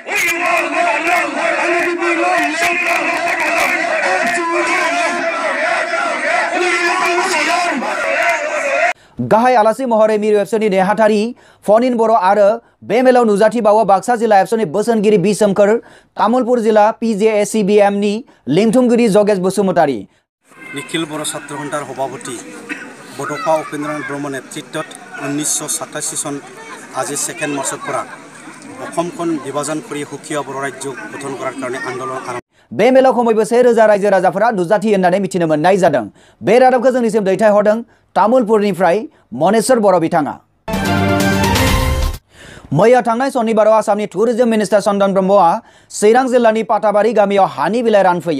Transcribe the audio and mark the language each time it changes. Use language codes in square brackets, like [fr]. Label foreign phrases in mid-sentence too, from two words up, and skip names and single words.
[brx] गाहाय आलासि महरै मिरु एबसुनि नेहाथारि फनिन बर' आरो बे मेलाव नुजाथिबावो बाक्सा जिल्ला एबसुनि बोसोनगिरि बि सोमखोर, तामुलपुर जिल्ला PJACBMनि लिंथुमगिरि जगेश बसुमतारी। [as] নিখিল বড়ো ছাত্ৰ সন্থাৰ সভাপতি বড়োফা উপেন্দ্ৰনাথ ব্ৰহ্ম নেতৃত্বত 1987 চন আজি 2 मार्चर পৰা অসমখন বিভাজন কৰি সুকীয়া बर' ৰাজ্য গঠন কৰাৰ কাৰণে আন্দোলন আৰম্ভ। [brx] बे मेलाव खमैबो 1000 रायजो राजाफोरा नुजाथियो होननानै मिथिनो मोननाय जादों। बे रादाबखौ जोंनिसिम दैथायहरदों तामुलपुरनिफ्राय मनेश्वर बर' बिथाङा। मैया थांनाय सनिबाराव आसामनि टुरिज्म मिनिस्टार चन्दन ब्रह्मआ चिरां जिल्लानि पाटाबारि गामियाव हानि बिलाइ रानफैयो।